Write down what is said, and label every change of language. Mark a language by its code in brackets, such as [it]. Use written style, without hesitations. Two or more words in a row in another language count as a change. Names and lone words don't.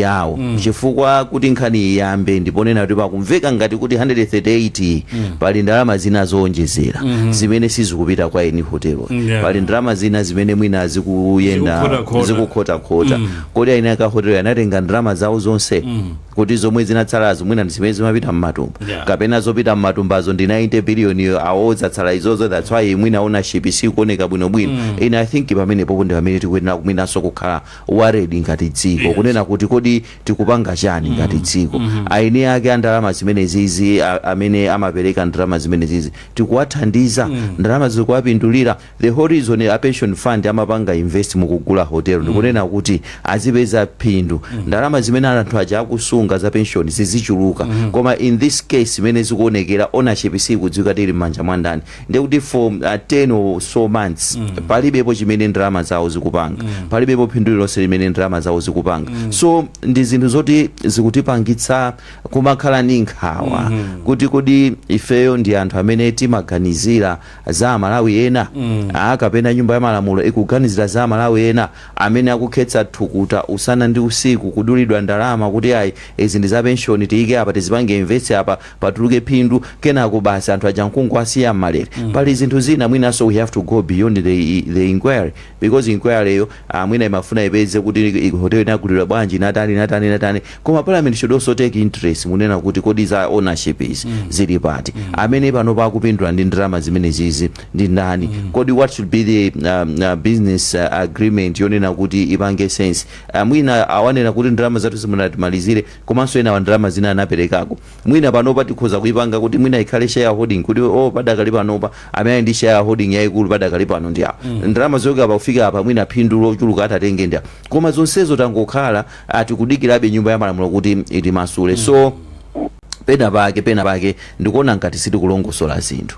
[ny] yawo chifukwa kuti nkhani iyambe ndiponena kuti pakumveka ngati kuti 138 pali ndalama zina zoonjezera zimene sizikupita kwa eni hotelo pali ndalama zina zimene mwina zikuyenda zikukhota kodi aini aka hotelo anatenga ndalama zawo zonse kuti zomwe zinatsalazo mwina zimene zimapita mmatumba kapena zopita mmatumbazo ndi 90 billion awozatsala izozo [en] that's why [ny] mwina ownership sikuoneka bwinobwino [en] and I think [ny] pamenepo ndi pamene tikuyenera kumwinanso [en] kukhala worried [ny] ngati dziko kunena kuti kodi tikupanga chani ngati dziko aini ake andalama zimene zizi amene amapereka ndalama zimene zizi tikuwathandiza ndalama zikuwapindulira [en] the horizon pension fund [ny] amapanga invest mukugula hotel ndikunena kuti azipeza phindu ndalama zimene anthu aja akusunga za pension zizichuluka koma [en] in this case [ny] imene zikuonekera ownership sikudziwika tili m'manja mwa ndani ndikuti [en] for 10 or so months [ny] palibepo chimene ndalama zawo zikupanga palibepo phindu lonse limene ndalama zawo zikupanga so ndi zinthu zoti zikutipangitsa kumakhala ndi nkhawa kuti kodi ifeyo ndi anthu amene timaganizira za amalawi ena kapena nyumba ya malamulo ikuganizira za amalawi ena amene akukhetsa thukuta usana ndi usiku kudulidwa ndalama kuti ayi izi ndi za pension tiyike apa tizipange invest apa patuluke phindu kenako basi anthu aja mkungu asiya mmalere pali zinthu zina mwinaso [en] we have to go beyond the inquiry because [ny] inquiry yo mwina imafuna ipeze kuti hotel inagulidwa bwanji natani koma [en] parliament should also take interest [ny] munena kuti kodi za ownership is zili pati amene pano pakupindula ndi ndalama zimene zizi ndi ndani kodi [en] what should be the business agreement [ny] yonena kuti [en] ipange sense [ny] mwina awanena kuti ndalama zathu simunatimalizire komanso ena ndalama zina anaperekako mwina panopa tikhoza kuipanga kuti mwina ikhale shareholding kuti padakali panopa amene ndi shareholding yayikulu padakali pano ndi apo ndalama zoyoka pakufika apa mwina phindu lochuluka atatenge ndi koma zonsezo tangokhala tikudikirabe nyumba ya malamulo kuti itimasule so pena pake ndikuona ngati sitikulongosola zinthu